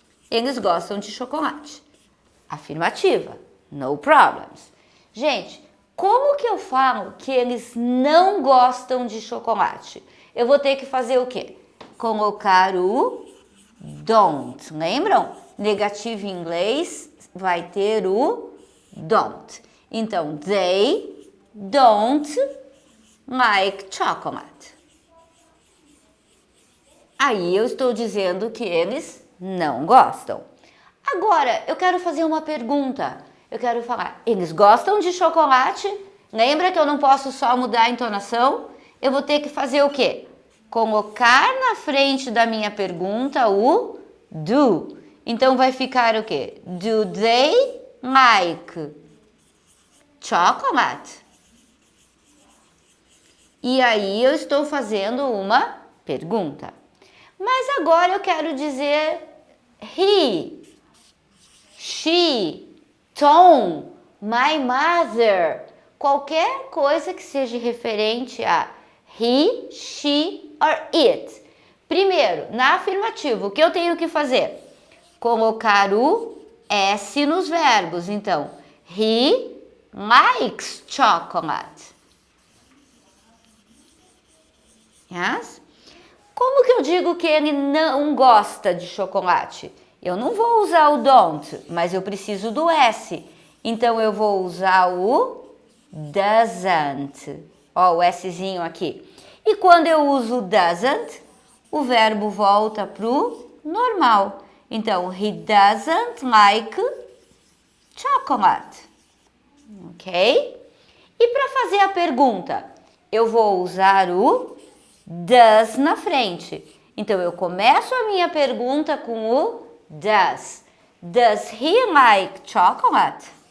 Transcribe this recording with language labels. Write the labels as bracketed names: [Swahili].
[Portuguese] Eles gostam de chocolate. Afirmativa, no problems. Gente, como que eu falo que eles não gostam de chocolate? Eu vou ter que fazer o quê? Colocar o don't, lembram? Negativo em inglês vai ter o don't. [English] Então, they don't like chocolate. [Portuguese] Aí eu estou dizendo que eles não gostam. Agora, eu quero fazer uma pergunta. Eu quero falar, eles gostam de chocolate? Lembra que eu não posso só mudar a entonação? Eu vou ter que fazer o quê? Colocar na frente da minha pergunta o do. Então vai ficar o quê? Do they like chocolate? E aí eu estou fazendo uma pergunta. Mas agora eu quero dizer he, she, Tom, my mother. Qualquer coisa que seja referente a he, she or it. Primeiro, na afirmativa, o que eu tenho que fazer? Colocar o S nos verbos. [English] Então, he likes chocolate. Yes? [Portuguese] Como que eu digo que ele não gosta de chocolate? Eu não vou usar o don't, mas eu preciso do S. Então, eu vou usar o doesn't. Ó, o Szinho aqui. E quando eu uso doesn't, o verbo volta pro normal. [English] Então, he doesn't like chocolate. Ok? [Portuguese] E para fazer a pergunta, eu vou usar o does na frente. Então, eu começo a minha pergunta com o does. [English] Does he like chocolate?